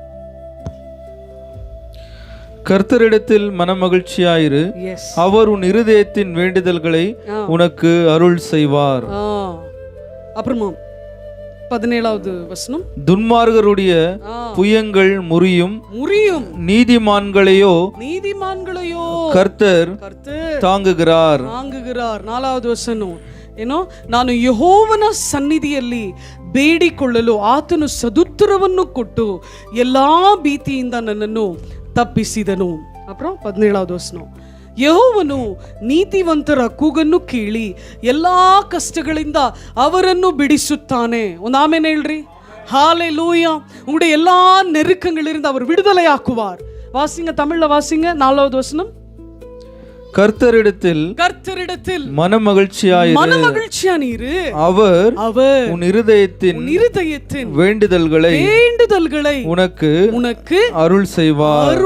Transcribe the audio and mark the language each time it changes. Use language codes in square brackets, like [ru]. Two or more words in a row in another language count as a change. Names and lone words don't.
[ta] கர்த்தரிடத்தில் மனமகிழ்ச்சியாயிரு, அவர் உன் இருதயத்தின் வேண்டுதல்களை உனக்கு அருள் செய்வார். அப்புறமா 17வது வசனம், துன்மார்கருடைய புயங்கள் முறியும், நீதிமான்களையோ கர்த்தர் தாங்குகிறார். 4வது வசனம், [kn] ಏನೋ ನಾನು ಯೆಹೋವನ ಸನ್ನಿಧಿಯಲ್ಲಿ ಬೇಡಿಕೊಳ್ಳಲು ಆತನು ಸದುತ್ತರವನ್ನು ಕೊಟ್ಟು ಎಲ್ಲಾ ಭೀತಿಯಿಂದ ನನ್ನನ್ನು ತಪ್ಪಿಸಿದನು. [ta] அப்புறம் 17வது [kn] ವಚನ, ಯೆಹೋವನು ನೀತಿವಂತರ ಕೂಗನ್ನು ಕೇಳಿ ಎಲ್ಲಾ ಕಷ್ಟಗಳಿಂದ ಅವರನ್ನು ಬಿಡಿಸುತ್ತಾನೆ. ಒಂದು ಆಮೆನ್ ಹೇಳ್ರಿ. [ta] ஹல்லேலூயா. உங்களுடைய எல்லா நெருக்கங்களிலிருந்து அவர் விடுதலை ஆக்குவார். வாசிங்க, தமிழ்ல வாசிங்க. 4வது வசனம், கர்த்தரிடத்தில் மனமகிழ்ச்சியாயிரு, அவர் உன் இருதயத்தின் வேண்டுதல்களை உனக்கு அருள் செய்வார்.